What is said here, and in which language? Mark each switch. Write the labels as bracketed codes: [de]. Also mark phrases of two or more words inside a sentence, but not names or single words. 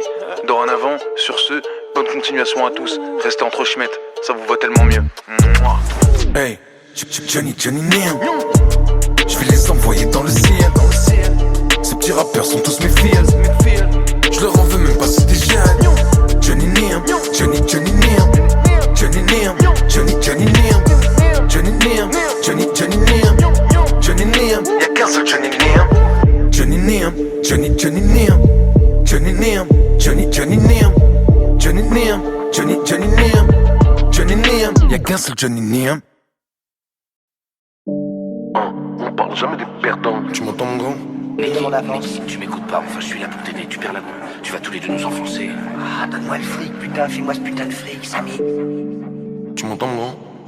[fr] Dorénavant, sur ce, bonne continuation à tous. Restez entre schmettes, ça vous va tellement mieux. Mouah. Hey, Johnny Nim. Je vais les envoyer dans le ciel. Ces petits rappeurs sont tous mes fils. Je leur en veux même pas, c'est des jeunes. Johnny Nim, Johnny Nim. Johnny Nim, Johnny Nim. Johnny Nim, Johnny Nim. Johnny Nim, Y'a qu'un seul Johnny Nim. Johnny Nim, Johnny Nim. Johnny Nim, Johnny Nim. Johnny Nim, Johnny Nim. Johnny Nim, y'a qu'un seul Johnny Nim. On parle jamais des perdants. Tu m'entends mon grand? Mais tu m'écoutes pas, enfin je suis là pour t'aider, tu perds la boule. Tu vas tous les deux nous enfoncer. Ah, donne-moi le fric, putain, fais-moi ce putain de fric, Samy. Tu m'entends mon grand?